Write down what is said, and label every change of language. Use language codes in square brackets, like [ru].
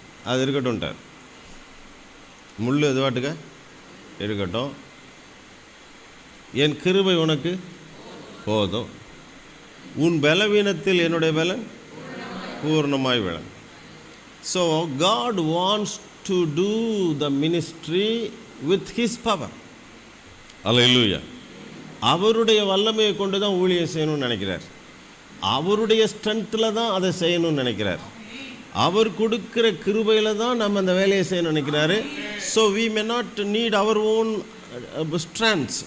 [ta] அது இருக்கட்டும்ட்டார். முள் எதுவாட்டுக்க இருக்கட்டும், என் கிருபை உனக்கு போதும், உன் பலவீனத்தில் என்னுடைய பலன் பூர்ணமாய் விளங்கும். [en] So God wants to do the ministry with his power. [ta] அல்லேலூயா. அவருடைய வல்லமையை கொண்டு தான் ஊழியம் செய்யணும்னு நினைக்கிறார். அவருடைய ஸ்ட்ரென்த்தில் தான் அதை செய்யணும்னு நினைக்கிறார். அவர் கொடுக்குற கிருபையில் தான் நம்ம அந்த வேலையை செய்யணும்னு நினைக்கிறாரு. [en] So we may not need our own strengths.